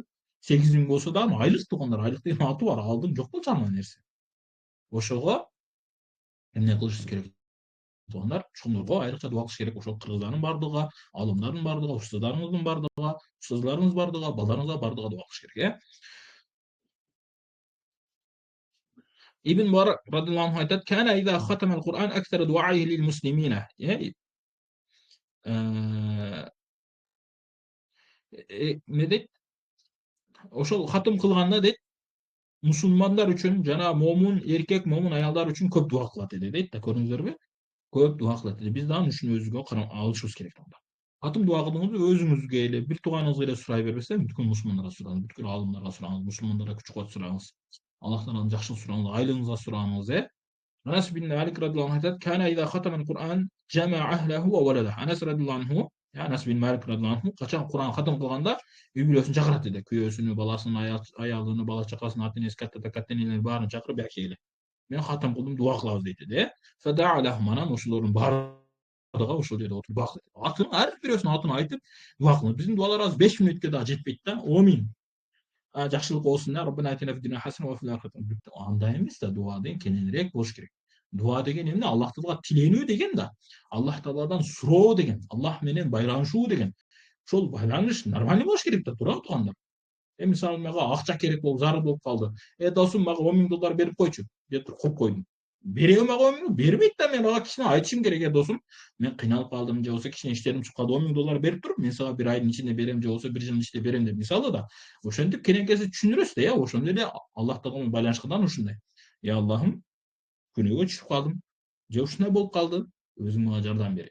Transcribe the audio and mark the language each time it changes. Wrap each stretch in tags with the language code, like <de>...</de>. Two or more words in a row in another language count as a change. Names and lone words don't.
<ky>8 000 болсо дагы айлык туугандар, айлык деген аты бар, алдын жок болчу андай нерсе. Ошого эмне кылышыбыз керек туугандар? Ошондорго айрыкча дуа кылыш керек. Ошол кыргыздардын бардыгы, алымдардын бардыгы, устаздарыңыздын бардыгы, устазларыңыз бардыгы, балдарыңызга бардыгы дуа кылыш керек, Ibn Mubarak</ky> <ar>رضي الله عنه</ar> <ky>aytат:</ky> <ar>"كان إذا ختم القرآن أكثر دعائه للمسلمين."</ar> <ky>Ne дейт? Ошол хатым кылганда дейт, мусулмандар үчүн жана момун эркек, момун аялдар үчүн көп дуа кылат эди дейт да, көрдүңүздөрбү? Көп дуа кылат эди. Биз дагы ушуну өзүбүзгө алышыбыз керек да. Катым дуа кылдыңызбы, өзүңүзгө эле, бир тууганыңызга эле сурай бербестен, бүткүл мусулмандарга сураңыз, бүткүл аалымдарга сураңыз, мусулмандарга күч кубат сураңыз. Аллахтан жакшылык сураңыз, айлыгыңызга сураңыз, Anas bin Malik</ky> <ar>رضي الله عنه</ar> <ky>aytат:</ky> <ar>"كان إذا ختم القرآن جمع أهله وولده."</ar> <ky>Anas</ky> <ar>رضي الله عنه,</ar> <ky>Anas bin Malik</ky> <ar>رضي الله عنه</ar> <ky>качан Куран хатам кылганда үй бүлөсүн чакырат деди. Күйөөсүнү, баласын, аялын, бала чакасын, ата энеси, катта энелерин баарын чакырып, келе. Мен хатам кылдым, дуа кылабыз дейт эди.</ky> <ar>فدعا لهم,</ar> <ky>анан ошолордун баардыгы ошол жерде отуруп дуа кылат. Атын ар бирөөсүнүн атын айтып дуа кылат. Биздин дуалар азыр 5 мүнөткө да жетпейт да. Амин. Жакшылык болсун да,</ky> <ar>ربنا آتنا في الدنيا حسنة وفي الآخرة.</ar> <ky>Андай эмес да, дуа деген кененирээк болуш керек. Дуа деген эмне? Аллах Таалага тиленүү деген да. Аллах Тааладан суроо деген, Аллах менен байланышуу деген. Ошол байланыш нормальный болуш керек да, туурабы туугандар? Мисалы мага акча керек болуп, зарыл болуп калды. Досум мага $10 000 берип койчу деп туруп коюп койдум.</ky> <kk>Бере алмай қоямын, бермейді да,</kk> <ky>мен ага кичине айтышым керек, досым, мен кыйналып калдым же болбосо кичине иштерим чыгып калды, 10.000 доллар берип туруп, мен сага бир айдын ичинде берем же болбосо бир жылдын ичинде берем деп мисалы да, ошентип кененкеси түшүндүрөсүз да, ошондой эле Аллах тагала менен байланышкандан ушундай. Аллахым, күнөөгө түшүп калдым, же ушундай болуп калды, өзүң мага жардам бер.</ky>